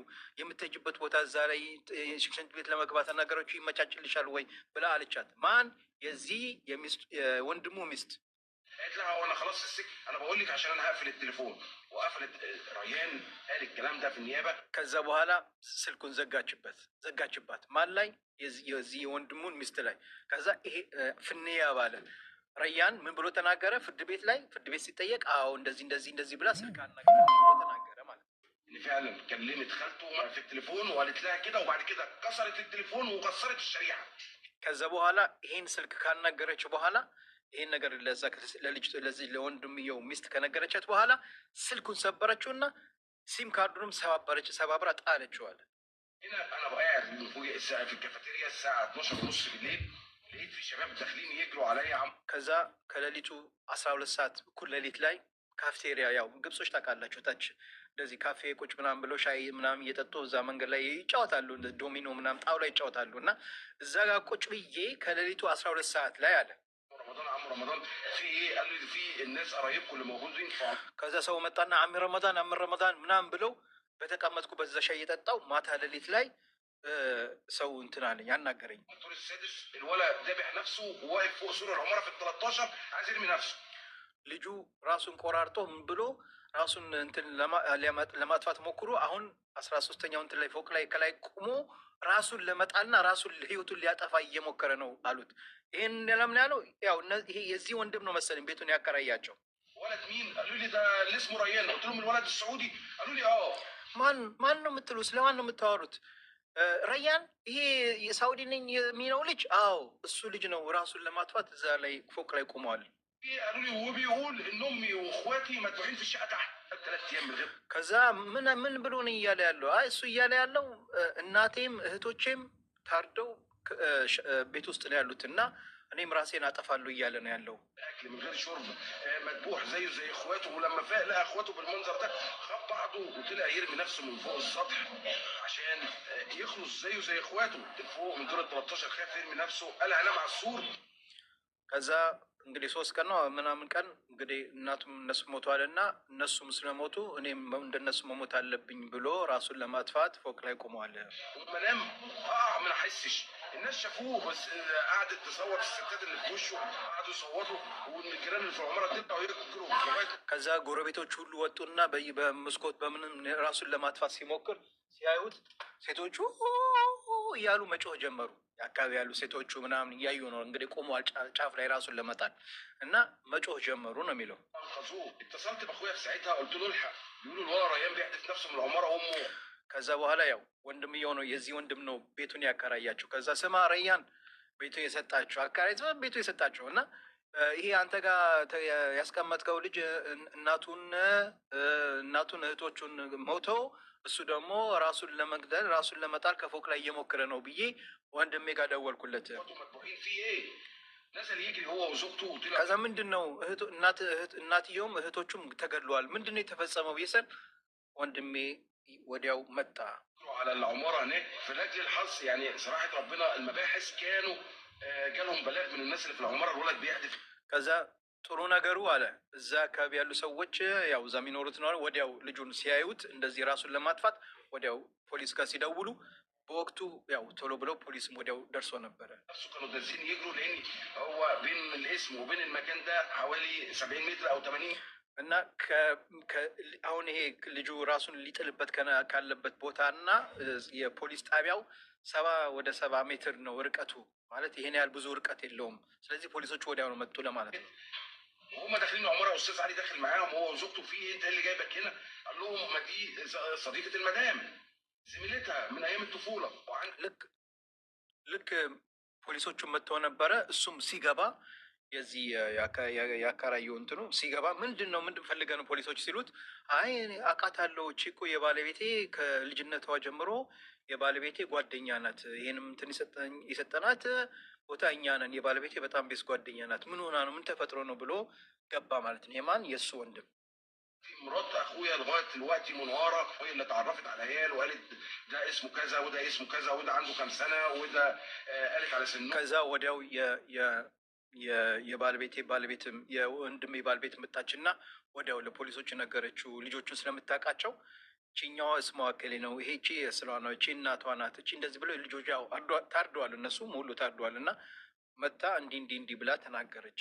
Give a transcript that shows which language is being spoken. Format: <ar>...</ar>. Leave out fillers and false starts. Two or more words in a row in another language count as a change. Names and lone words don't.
<am>የምትሄጂበት ቦታ እዛ ላይ ሽንት ቤት ለመግባት ነገሮች ይመቻችልሻል ወይ ብላ አለቻት። ማን? የዚህ የወንድሙ ሚስት።</am> <ar>قالت لها وانا خلاص في السجن، انا بقول لك عشان انا هقفل التليفون. وقفلت. ريان قال الكلام ده في النيابه.</ar> <am>ከዛ በኋላ ስልኩን ዘጋችባት። ማን ላይ? የዚህ የወንድሙን ሚስት ላይ። ከዛ ይሄ ፍንያ ባለ ረያን ምን ብሎ ተናገረ? ፍርድ ቤት ላይ ፍርድ ቤት ሲጠየቅ አዎ እንደዚህ ብላ ስልክ ተናገረ ማለት ነው።</am> <ar>فعلا كلمت خالته في التليفون وقالت لها كده، وبعد كده كسرت التليفون وكسرت الشريحه.</ar> <am>ከዛ በኋላ ይሄን ስልክ ካናገረችው በኋላ ይሄን ነገር ለዚህ ለወንድምየው ሚስት ከነገረቻት በኋላ ስልኩን ሰበረችውና ሲም ካርዱንም ሰባብራ ጣለችዋል።</am> <ar>هنا انا قاعد مفوجئ الساعه في الكافيتيريا الساعه 12 ونص بالليل، لقيت في شباب داخلين يجروا عليا</ar> <am>ከዛ ከሌሊቱ 12 ሰዓት እኩል ሌሊት ላይ ካፍቴሪያ፣ ያው ግብጾች ታውቃላችሁ፣ ታች እንደዚህ ካፌ ቁጭ ምናምን ብሎ ሻይ ምናምን እየጠጡ እዛ መንገድ ላይ ይጫወታሉ፣ ዶሚኖ ምናምን ጣውላ ይጫወታሉ። እና እዛ ጋር ቁጭ ብዬ ከሌሊቱ 12 ሰዓት ላይ አለ</am> <ar>رمضان عم رمضان في ايه؟ قالوا لي في الناس قرايبكم اللي موجودين في</ar> <am>ከዛ ሰው መጣና አሚ ረመዳን ምናምን ብለው በተቀመጥኩበት እዛ ሻይ እየጠጣው ማታ ሌሊት ላይ ሰው እንትን አለኝ አናገረኝ።</am> <ar>الدور السادس الولد ذابح نفسه وواقف فوق سور العماره في ال 13 عايز يرمي نفسه</ar> <am>ልጁ ራሱን ቆራርጦ ምን ብሎ ራሱን እንትን ለማጥፋት ሞክሮ አሁን 13ኛው እንትን ላይ ፎቅ ላይ ከላይ ቆሞ ራሱን ለመጣልና ራሱን ህይወቱን ሊያጠፋ እየሞከረ ነው አሉት። ይሄን ለምን ያለው ያው ይሄ የዚህ ወንድም ነው መሰለኝ ቤቱን ያከራያቸው።</am> <ar>ولد مين؟ قالوا لي ده اللي اسمه ريان، قلت لهم الولد السعودي، قالوا لي اه.</ar> <am>ማን ነው የምትሉ? ስለማን ነው የምታወሩት? ረያን ይሄ የሳውዲ ነኝ የሚለው ልጅ? አዎ እሱ ልጅ ነው ራሱን ለማጥፋት እዛ ላይ ፎቅ ላይ ቆመዋል።</am> <ar>قالوا لي وهو بيقول ان امي واخواتي مدفوعين في الشقه تحت 3 ايام من غير.</ar> <am>ከዛ ምን ብሎ ነው እያለ ያለው? አይ እሱ እያለ ያለው እናቴም እህቶቼም ታርደው ቤት ውስጥ ነው ያሉት እና እኔም ራሴን አጠፋለሁ እያለ ነው ያለው።</am> <ar>اكل من غير شرب مذبوح زيه زي اخواته، ولما فاق لقى اخواته بالمنظر ده خد بعضه وطلع يرمي نفسه من فوق السطح عشان يخلص زيه زي اخواته فوق من دور ال 13، خاف يرمي نفسه قال هنام على السور.</ar> <am>ከዛ እንግዲህ 3 ቀን ነው ምናምን ቀን እንግዲህ እናቱም እነሱ ሞተዋል እና እነሱም ስለሞቱ እኔም እንደነሱ መሞት አለብኝ ብሎ ራሱን ለማጥፋት ፎቅ ላይ ቆመዋል።</am> <ar>ومنام ما احسش الناس شافوه بس قعدت تصوت الستات اللي في وشه قعدوا يصوتوا والجيران اللي في العماره تطلعوا يجروا.</ar> <am>ከዛ ጎረቤቶች ሁሉ ወጡና በመስኮት በምንም ራሱን ለማጥፋት ሲሞክር ሲያዩት ሴቶቹ እያሉ መጮህ ጀመሩ። የአካባቢ ያሉ ሴቶቹ ምናምን እያዩ ነው እንግዲህ ቆመዋል ጫፍ ላይ ራሱን ለመጣል እና መጮህ ጀመሩ ነው የሚለው።</am> <ar>اتصلت باخويا في ساعتها قلت له الحق بيقولوا الولد ريان بيحدف نفسه من العماره وامه.</ar> <am>ከዛ በኋላ ያው ወንድምየው ነው የዚህ ወንድም ነው ቤቱን ያከራያቸው። ከዛ ስማ ረያን ቤቱ የሰጣቸው አከራይቶ ቤቱ የሰጣቸው እና ይሄ አንተ ጋር ያስቀመጥከው ልጅ እናቱን እህቶቹን ሞተው እሱ ደግሞ ራሱን ለመግደል ራሱን ለመጣል ከፎቅ ላይ እየሞከረ ነው ብዬ ወንድሜ ጋር ደወልኩለት። ከዛ ምንድን ነው እናትየውም እህቶቹም ተገድለዋል፣ ምንድን ነው የተፈጸመው ብዬሰን ወንድሜ ወዲያው መጣ።</am> <ar>على العماره هناك في لاجل الحظ يعني صراحه ربنا المباحث كانوا جالهم بلاغ من الناس اللي في العماره الولد بيحدف.</ar> <am>ከዛ ጥሩ ነገሩ አለ እዛ አካባቢ ያሉ ሰዎች ያው እዛ የሚኖሩት ነው ወዲያው ልጁን ሲያዩት እንደዚህ ራሱን ለማጥፋት ወዲያው ፖሊስ ጋር ሲደውሉ በወቅቱ ያው ቶሎ ብለው ፖሊስም ወዲያው ደርሶ ነበረ።</am> <ar>እሱ كانوا دازين يجروا لان هو بين الاسم وبين المكان ده حوالي 70 متر او 80</ar> <am>እና አሁን ይሄ ልጁ ራሱን ሊጥልበት ካለበት ቦታ እና የፖሊስ ጣቢያው 70 ሜትር ነው ርቀቱ። ማለት ይሄን ያህል ብዙ ርቀት የለውም። ስለዚህ ፖሊሶቹ ወዲያው ነው መጡ ለማለት ነው።</am> <ar>وهم داخلين عمره واستاذ علي داخل معاهم هو وزوجته. في انت اللي جايبك هنا؟ قال لهم ما دي صديقه المدام زميلتها من ايام الطفوله.</ar> <am>ልክ ፖሊሶቹ መጥተው ነበረ። እሱም ሲገባ የዚህ ያከራየው እንትኑ ሲገባ ምንድን ፈልገህ ነው ፖሊሶች ሲሉት አይ አውቃታለሁ እቺ እኮ የባለቤቴ ከልጅነቷ ጀምሮ የባለቤቴ ጓደኛ ናት፣ ይሄንም እንትን የሰጠናት ቦታ እኛ ነን፣ የባለቤቴ በጣም ቤስ ጓደኛ ናት፣ ምን ሆና ነው ምን ተፈጥሮ ነው ብሎ ገባ ማለት ነው። የማን የእሱ ወንድም</am> <ar>مرات اخويا لغايه دلوقتي منوره هي اللي اتعرفت على عيال وقالت ده اسمه كذا وده اسمه كذا وده عنده كام سنه وده قالت على سنه</ar> <am>ከዛ ወዲያው የባለቤትም የወንድሜ ባለቤት መጣችና ወዲያው ለፖሊሶች ነገረችው። ልጆቹን ስለምታውቃቸው ቺኛዋ ስሟ እከሌ ነው፣ ይሄ ቺ የስሏ ነው፣ ቺ እናቷ ናት፣ ቺ እንደዚህ ብለው ልጆቹ ያው ታርደዋል፣ እነሱ ሙሉ ታርደዋል እና መታ እንዲህ ብላ ተናገረች።</am>